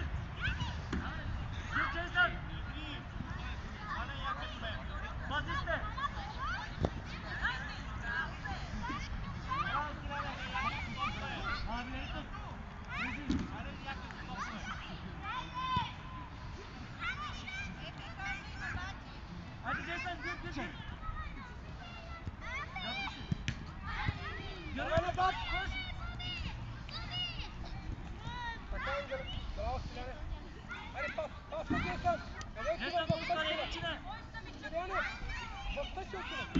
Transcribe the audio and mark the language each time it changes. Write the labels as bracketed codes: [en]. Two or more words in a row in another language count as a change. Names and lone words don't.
[tr] Gir Jason. Pas iste. Mavileri tut. Hadi Jason gir. [bg] Гърба назад. Така, Ангел. Браво, Стиляне. Айде, пас на Джейсън. Къде отива в тъчката? Стиляне, в тъчката отива.